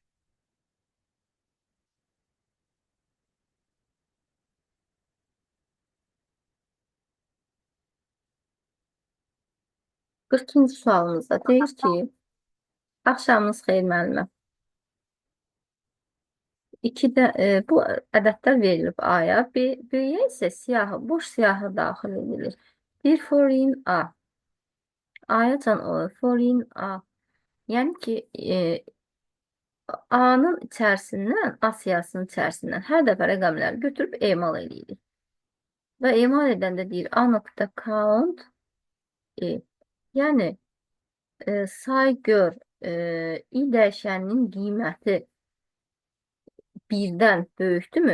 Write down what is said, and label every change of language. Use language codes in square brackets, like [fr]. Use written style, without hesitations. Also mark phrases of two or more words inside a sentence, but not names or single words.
[az] İkinci sualımızda deyir ki, axşamınız xeyir müəllimə. Bu ədədlər verilib A-ya, B-yə isə siyahı, boş siyahı daxil edilir. Bir foreign A. A-ya can olur, foreign A. Yəni ki, A-nın içərisindən, A siyahısının içərisindən hər dəfə rəqəmləri götürüb emal edirik. Və emal edəndə deyir A.count E. Yəni, say gör, i dəyişəninin qiyməti birdən böyükdürmü?